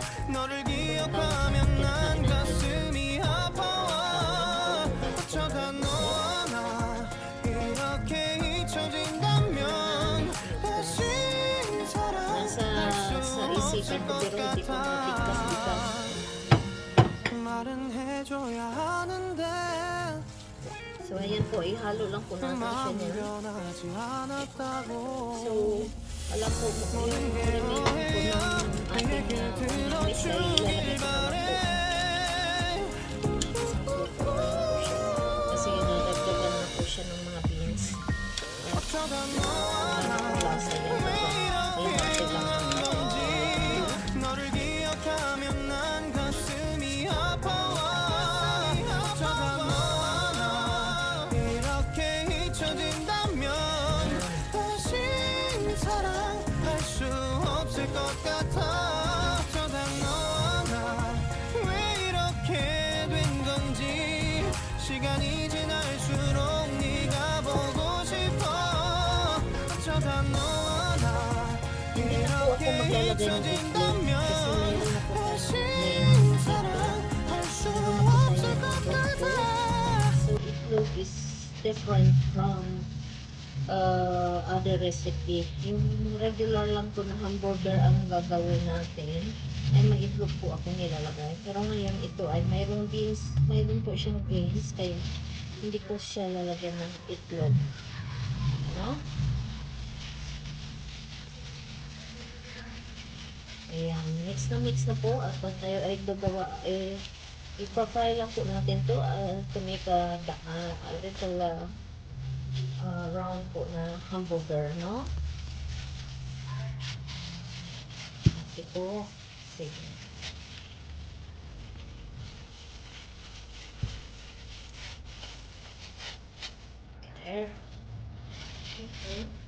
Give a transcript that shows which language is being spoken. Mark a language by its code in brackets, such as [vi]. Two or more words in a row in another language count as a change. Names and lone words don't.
[ko] 너를 기억하면 난 가슴이 아파와. 어쩌다 너와 나 이렇게 잊혀진다면 다시 사랑할 수 없을 것 같아. 말은 해줘야 하는데 [tl] So, ayan po, ihalo lang po natin siya [ko] 마음 [tl] niya. [ko] 변하지 않았다고. [tl] So, alam po, yung remaining po ng ating unang mix ay ilalagay ko naman po. Isang grupo na po siya. Kasi nadagdagan na po siya ng mga beans. [ko] 어쩌다 너와 나 [tl] Lasa yan. [ko] 왜 [tl] Ayan, [ko] 이렇게 [tl] ate lang. [ko] 끝난 건지. 너를 기억하면 난 가슴이 아파와. 어쩌다 너와 나 이렇게 잊혀진다면 다시 사랑할 수 없을 것 같아. 어쩌다 너와 나 왜 이렇게 된 건지. 시간이 지날수록 네가 보고 싶어. 어쩌다 너와 나 [tl] Hindi na po ako [ko] 이렇게 [tl] maglalagay ng itlog [ko] 잊혀진다면 [tl] kasi mayroon na po tayo [ko] 다시 [tl] ngayon [ko] 사랑할 수 [tl] mayroon na po [ko] 없을 [tl] tayo [ko] 것 [tl] ng itlog. [ko] 같아. [en] So, itlog is different from other recipe. [tl] Yung regular lang po na hamburger ang gagawin natin, ay may itlog po ako nilalagay. Pero ngayon ito ay mayroong beans, mayroon po siyang beans, kaya hindi ko siya lalagyan ng itlog. No? Ayan, mix na po at pag tayo ay gagawa, ipa-fry lang po natin [en] to make a little round [tl] po na hamburger, no? Ito, sige. There. Okay.